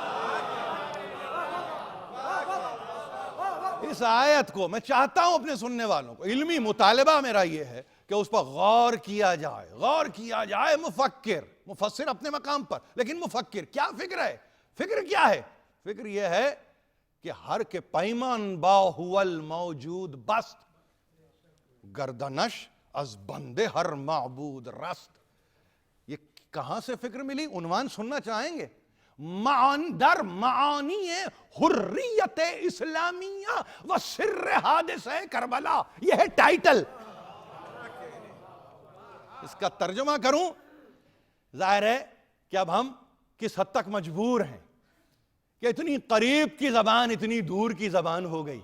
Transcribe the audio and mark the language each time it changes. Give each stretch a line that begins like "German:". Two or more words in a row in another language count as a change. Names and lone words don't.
Urdu: اس آیت کو میں چاہتا ہوں اپنے سننے والوں کو، علمی مطالبہ میرا یہ ہے کہ اس پر غور کیا جائے، غور کیا جائے۔ مفکر، مفسر اپنے مقام پر، لیکن مفکر کیا فکر ہے؟ فکر کیا ہے؟ فکر یہ ہے کہ
Persian: ہر کے پیمان با ہول موجود بست، گردنش از بندے ہر معبود رست۔
Urdu: یہ کہاں سے فکر ملی؟ عنوان سننا چاہیں گے؟
Persian: در معانی حریت اسلامیہ و سر حادثہ کربلا،
Urdu: یہ ہے ٹائٹل۔ اس کا ترجمہ کروں، ظاہر ہے کہ اب ہم کس حد تک مجبور ہیں کہ اتنی قریب کی زبان اتنی دور کی زبان ہو گئی۔